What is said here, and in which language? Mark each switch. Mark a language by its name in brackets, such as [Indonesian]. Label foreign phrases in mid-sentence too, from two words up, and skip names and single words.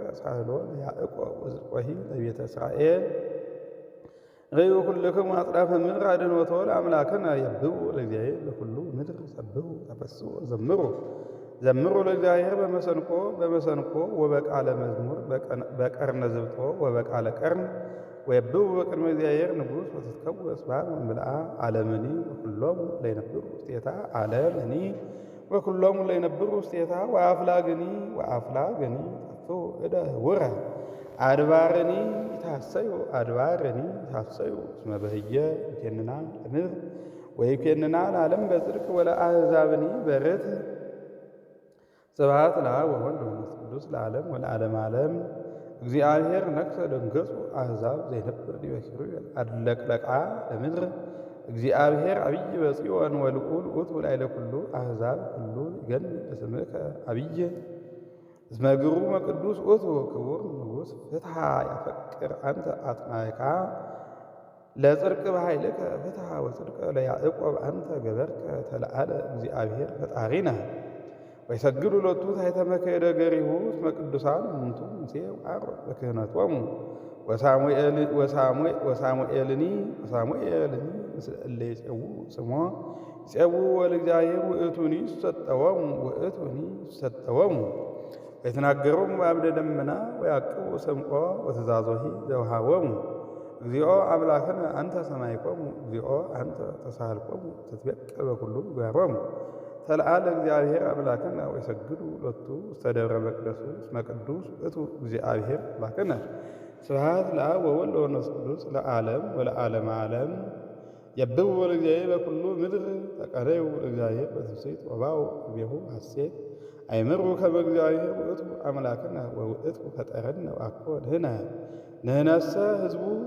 [Geez] ሳህሎ ለያዕቆብ ወዝቆሂ ለቤተ እስራኤል ርእዩ ኩልክሙ አጽናፈ ምድር አድኅኖቶ ለአምላክነ የብቡ ለእግዚአብሔር በኩሉ ምድር ሰብሑ ተፈስሑ ዘምሩ ዘምሩ ለእግዚአብሔር በመሰንቆ ወበቃለ መዝሙር በቀርነ ዝብጦ ወበቃለ ቀርን ወየብቡ በቅድመ እግዚአብሔር ንጉሥ ወትትከወስ ባሕር ወእምብልዓ ዓለምኒ ወኩሎሙ ለይነብሩ ውስቴታ ዓለምኒ ወኩሎሙ ለይነብሩ ውስቴታ ወአፍላግኒ ጠፍኡ እደ ህውረ አድባርኒ ይታሰዩ እስመ በህየ ይኬንና ለምድር ወይኬንና ለዓለም በጽድቅ ወለአሕዛብኒ በርት ስብሐት ለአብ ወወልድ ወመንፈስ ቅዱስ ለዓለም ወለዓለመ ዓለም። እግዚአብሔር ነግሠ ደንገጹ አሕዛብ ዘይነብር ዲበ ኪሩቤል አድለቅለቃ ለምድር እግዚአብሔር አብይ በጽዮን ወልዑል ውእቱ ላዕለ ኩሉ አሕዛብ ኩሉ ይገኒ ለስምከ አብይ እስመ ግሩመ ቅዱስ ውእቱ ክቡር ንጉሥ ፍትሐ ያፈቅር አንተ አጥናይካ ለጽድቅ በኃይልከ ፍትሐ ወጽድቀ ለያዕቆብ አንተ ገበርከ ተለዓለ እግዚአብሔር ፈጣሪነ ወይሰግዱ ሎቱ ታሕተ መክሕደ ገሪሁ እስመ ቅዱሳን እሙንቱ ሙሴ ወአሮን በክህነቶሙ ወሳሙኤልኒ ምስለ እለ ይፄውኡ ስሞ ይፄውኡ ወለእግዚአብሔር ውእቱኒ ይሰጠወሙ ወይትናገሮሙ በአምደ ደመና ወያቅቡ ሰምዖ ወትእዛዞሂ ዘውሃቦሙ እግዚኦ አምላክነ አንተ ሰማይኮሙ እግዚኦ አንተ ተሳሃልኮሙ ትትቤቀል በኩሉ ምግባሮሙ ተለዓለ እግዚአብሔር አምላክነ ወይሰግዱ ሎቱ ውስተ ደብረ መቅደሱ እስመ ቅዱስ ውእቱ እግዚአብሔር አምላክነ። ስብሐት ለአብ ወወልድ ወመንፈስ ቅዱስ ለዓለም ወለዓለመ ዓለም። የብቡ ለእግዚአብሔር በኩሉ ምድር ተቀረዩ ለእግዚአብሔር በትፍሥሕት ወባኡ ቅድሜሁ ሐሴት አይምሩ ከመ እግዚአብሔር ውእቱ አምላክነ ወውእቱ ፈጠረነ ወአኮ ንሕነሰ ሕዝቡ